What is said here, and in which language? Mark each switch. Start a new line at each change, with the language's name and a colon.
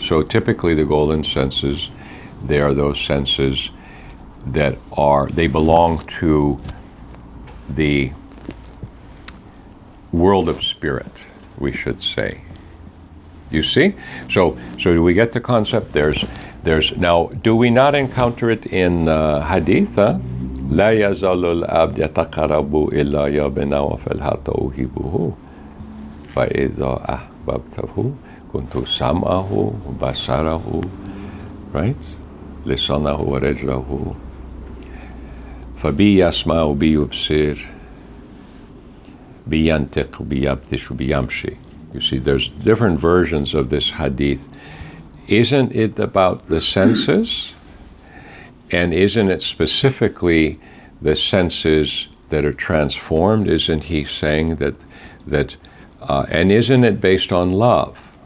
English: So typically the golden senses, they are those senses that they belong to the world of spirit, we should say. You see? So do we get the concept? There's now, do we not encounter it in Hadith?
Arabic: لا يزال العبد يتقرب إلي بنوافل حتى أحبه فإذا أحببته كنت سمعه وبصره,
English: right?
Arabic: لسانه ورجله فبي يسمع بي يبصر بينطق بيبطش بيمشي.
English: You see, there's different versions of this hadith. Isn't it about the senses? And isn't it specifically the senses that are transformed? Isn't he saying that and isn't it based on love?